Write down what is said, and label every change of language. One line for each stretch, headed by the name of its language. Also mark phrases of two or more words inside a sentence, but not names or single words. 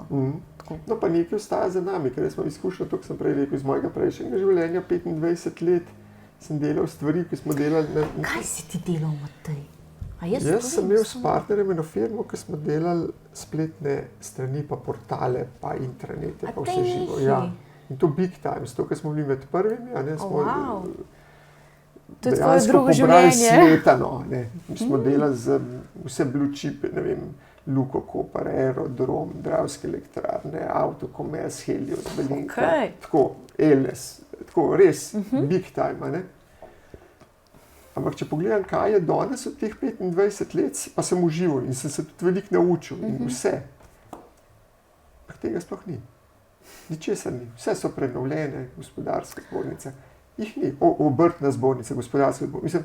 Slovenian: No, pa nekaj ostaja za nami, ker smo izkušnja, to, kar sem prej rekel, iz mojega prejšnjega življenja, 25 let sem delal stvari, ki smo delali... Kaj si ti delal, Matej? Jaz sem imel s partnerjem eno firmo, ki smo delali spletne strani, pa portale, pa intranete, pa vse živo. Ja. In to
English: big time,
Slovenian: to, ker smo bili med prvimi, a ne, smo to je tvoje drugo življenje. Sveta, no, ne. Smo delali z vse
English: blue chip,
Slovenian: ne vem, Luko Koper, Aerodrom, Dravske elektrarne, Autokomers, Helios, Belinka, tako, Eles, tako res
English: big time,
Slovenian: a ne. Ampak če pogledam, kaj je danes od teh 25 let, pa sem užival in sem se tudi veliko naučil in vse. Ampak tega sploh ni. Ničesar ni. Vse so prenovljene, gospodarske zbornice. Jih ni. Obrtna zbornica, gospodarska zbornica.